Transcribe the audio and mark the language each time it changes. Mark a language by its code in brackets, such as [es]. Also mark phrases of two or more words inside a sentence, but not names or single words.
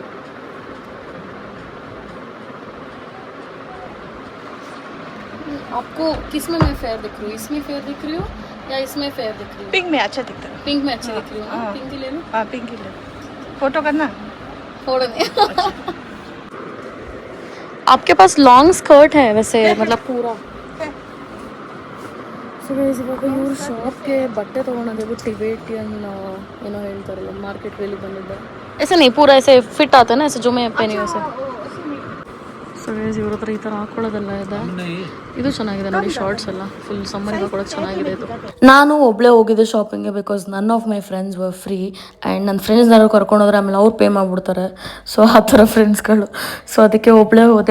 [hi] आपको किस में मैं फेयर दिख रही हूँ? इसमें फेयर दिख रही हूँ या इसमें फेयर दिख रही हूँ? पिंक में अच्छा दिखता है. पिंक में अच्छी दिख रही हूँ. पिंक ही ले लो. हाँ पिंक ही ले. फोटो करना. फोटो नहीं. आपके पास [en] long skirt [hi] है वैसे, मतलब पूरा. [en] so guys [kn] ಇವಾಗ ಇವ್ರು ಶಾಪ್ಗೆ ಬಟ್ಟೆ ತೊಗೊಂಡಿದ್ದು ಟಿಬೇಟಿಯನ್ ಏನೋ ಹೇಳ್ತಾರಲ್ಲ, ಮಾರ್ಕೆಟ್ ವೇಲಿ ಬಂದಿದ್ದೆ. [hi] ऐसे नहीं पूरा ऐसे फिट आता है ना, ऐसे जो मैं पहनी वैसे. [en] so guys [kn] ಇವ್ರ ಹತ್ರ ಈ ಥರ ಹಾಕೊಳ್ಳೋದೆಲ್ಲ ಇದೆ. ಇದು ಚೆನ್ನಾಗಿದೆ ನೋಡಿ, ಶಾರ್ಟ್ಸ್ ಎಲ್ಲ ಫುಲ್ ಸಮ್ಮರಿಗೆ ಹಾಕೊಳ್ಳೋದು ಚೆನ್ನಾಗಿದೆ ಇದು. ನಾನು ಒಬ್ಬಳೇ ಹೋಗಿದ್ದೆ ಶಾಪಿಂಗ್ಗೆ, [en] because none of my friends were free. [kn] ಆ್ಯಂಡ್ ನನ್ನ ಫ್ರೆಂಡ್ಸ್ನಾರು ಕರ್ಕೊಂಡೋದ್ರೆ ಆಮೇಲೆ ಅವ್ರು ಪೇ ಮಾಡಿಬಿಡ್ತಾರೆ. ಸೊ ಆ ಥರ ಫ್ರೆಂಡ್ಸ್ಗಳು. ಸೊ ಅದಕ್ಕೆ ಒಬ್ಬಳೇ ಹೋದೆ.